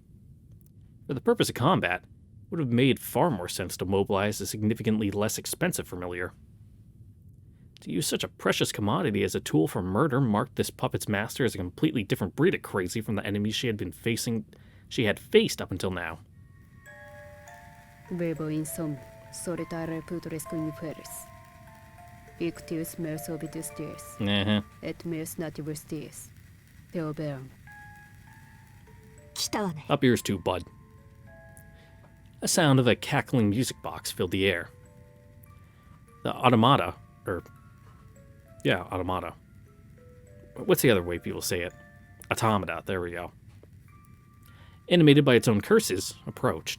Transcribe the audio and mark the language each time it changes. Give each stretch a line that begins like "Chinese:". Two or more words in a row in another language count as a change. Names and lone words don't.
English: For the purpose of combat, it would have made far more sense to mobilize a significantly less expensive familiar. To use such a precious commodity as a tool for murder marked this puppet's master as a completely different breed of crazy from the enemies she had faced up until now.
Latin: Vivo insomne, solitare putresque inferis. Ictius mers obitus dies, et mers nativus dies. Theoberum.
Japanese: 来たわね。
English: Up yours too, bud. A sound of a cackling music box filled the air. The automata. What's the other way people say it? Automata, there we go. Animated by its own curses, approached.